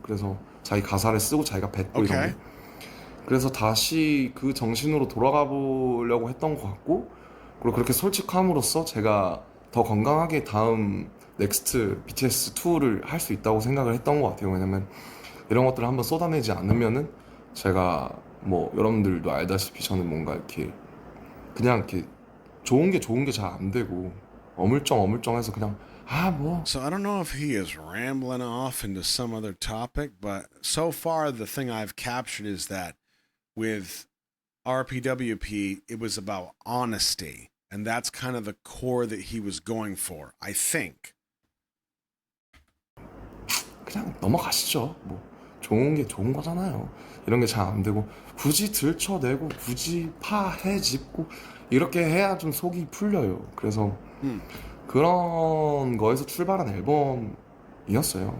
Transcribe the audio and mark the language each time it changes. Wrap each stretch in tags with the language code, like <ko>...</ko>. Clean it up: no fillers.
<ko>그래서 자기 가사를 쓰고 자기가 뱉고 이런 게. 그래서 다시 그 정신으로 돌아가 보려고 했던 것 같고 그리고 그렇게 솔직함으로써 제가 더 건강하게 다음 넥스트 BTS2를 할 수 있다고 생각을 했던 것 같아요. 왜냐면 이런 것들을 한번 쏟아내지 않으면은 제가 뭐 여러분들도 알다시피 저는 뭔가 이렇게 그냥 이렇게 좋은 게 잘 안 되고 어물쩡해서 그냥 뭐</ko> <en>So I don't know if he is rambling off into some other topic, but so far the thing I've captured is that with RPWP, it was about honesty. And that's kind of the core that he was going for, I think.</en> <ko>그냥 넘어가시죠. 뭐 좋은 게 좋은 거잖아요. 이런 게 잘 안 되고 굳이 들춰내고 굳이 파헤집고 이렇게 해야 좀 속이 풀려요. 그래서 그런 거에서 출발한 앨범이었어요.</ko>